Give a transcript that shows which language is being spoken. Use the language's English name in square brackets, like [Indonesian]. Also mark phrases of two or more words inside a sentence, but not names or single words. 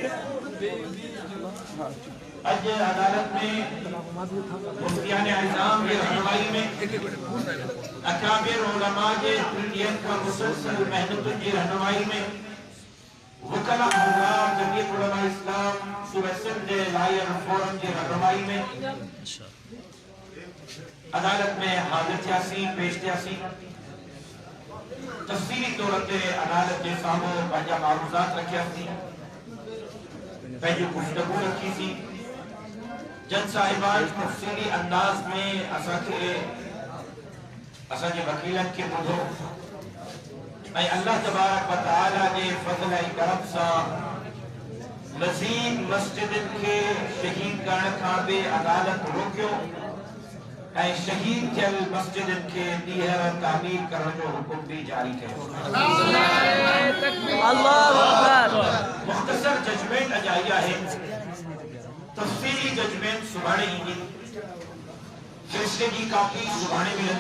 [Urdu] آج عدالت میں مفتیان اعظم کی رہنمائی میں، اکابر علما کے انڈین کا مسلسل محنت کی رہنمائی میں، وکلا حضرات جمعیت علما اسلام صوبے سندھ لائر فورم کی رہنمائی میں [Sindhi] अदालत में हाजिर थियासी, पेश थियासी, तफसीली तौर ते अदालत के सामने पंहिंजा मारूज़ात रखिया सी, पंहिंजी गुफ्तगू रखी सी, जज साहिबान तफसीली अंदाज में असांजे वकीलन खे ॿुधो ऐं अल्लाह तबारक व तआला जे फज़ल ऐं करम सां मज़ीद मस्जिदनि खे शहीद करण खां बि अदालत रोकियो ऐं शहीद थियल मस्जिदनि खे ॿीहर तामीर करण जो हुकुम बि जारी कयो। मुख़्तसर जजमेंट अॼु आई आहे, तफ़सीली जजमेंट सुभाणे ईंदी, फ़ैसिले जी कापी सुभाणे मिलंदी।